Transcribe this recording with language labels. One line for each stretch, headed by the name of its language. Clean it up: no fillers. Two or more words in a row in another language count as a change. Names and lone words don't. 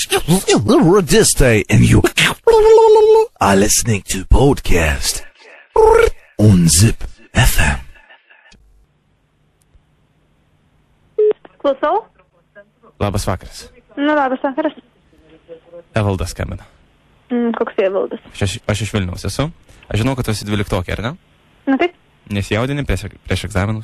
English: Radistai and you are listening to podcast on Zip FM.
Lithuanian: Klausau? Labas vakaras. Labas vakaras. Evaldas skambina. Koks Evaldas? Aš iš Vilniaus esu. Aš žinau, kad tu esi 12-okė, ar ne? Na taip. Nesijaudini prieš egzaminus?